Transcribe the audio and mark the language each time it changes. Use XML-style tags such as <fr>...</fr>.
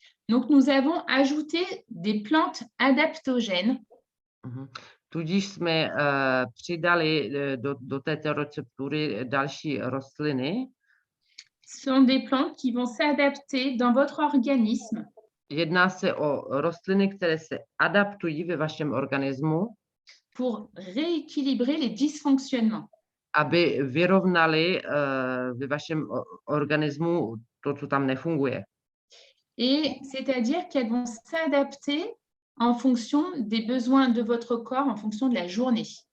<fr>Donc, nous avons ajouté des plantes adaptogènes</fr> <cs>Tudíž jsme přidali do této receptury další rostliny.</cs> <fr>Ce sont des plantes qui vont s'adapter dans votre organisme</fr> <cs>Jedná se o rostliny, které se adaptují ve vašem organismu,</cs> <fr>pour rééquilibrer les dysfonctionnements.</fr> <cs>aby vyrovnali ve vašem organismu to, co tam nefunguje.</cs> <fr>Et c'est-à-dire qu'elles vont s'adapter en fonction des besoins de votre corps, en fonction de la journée.</fr>